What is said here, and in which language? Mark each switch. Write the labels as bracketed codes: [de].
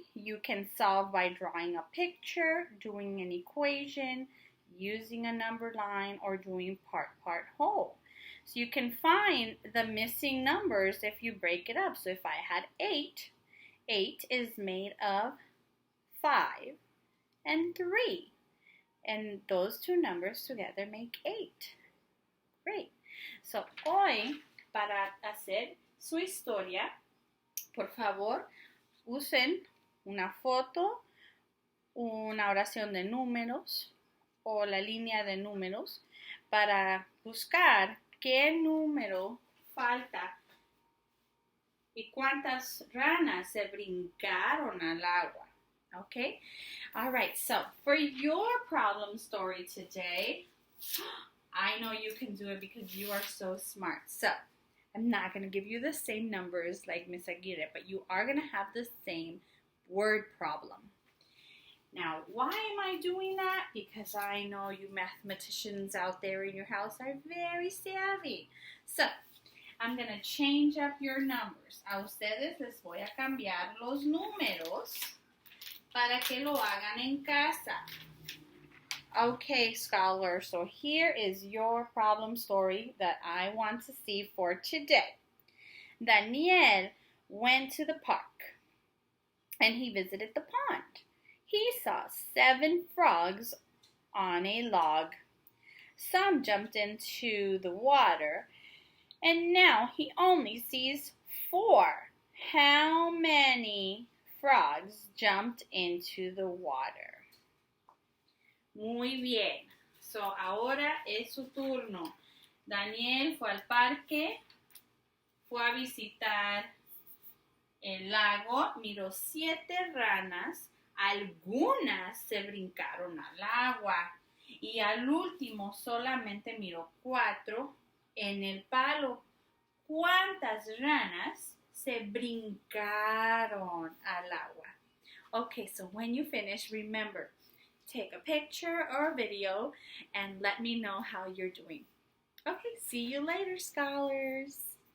[en] You can solve by drawing a picture, doing an equation, using a number line, or doing part whole. So you can find the missing numbers if you break it up. So if I had 8, 8 is made of 5 and 3. And those two numbers together make 8. Great. [es] So hoy, para hacer su historia, por favor, usen una foto, una oración de números o la línea de números para buscar qué número falta y cuántas ranas se brincaron al agua. [en] Okay? All right, so for your problem story today, I know you can do it because you are so smart. So I'm not going to give you the same numbers like Miss Aguirre, but you are going to have the same word problem. Now, why am I doing that? Because I know you mathematicians out there in your house are very savvy. So I'm going to change up your numbers. [es] A ustedes les voy a cambiar los números para que lo hagan en casa. [en] Okay, scholar, so here is your problem story that I want to see for today. Daniel went to the park and he visited the pond. He saw 7 frogs on a log. Some jumped into the water, and now he only sees 4. How many frogs jumped into the water? [es] Muy bien. So, ahora es su turno. Daniel fue al parque, fue a visitar el lago, miró 7 ranas, algunas se brincaron al agua y al último solamente miró 4 en el palo. ¿Cuántas ranas se brincaron al agua? [en] Okay, so when you finish, remember, take a picture or a video and let me know how you're doing. Okay, see you later, scholars.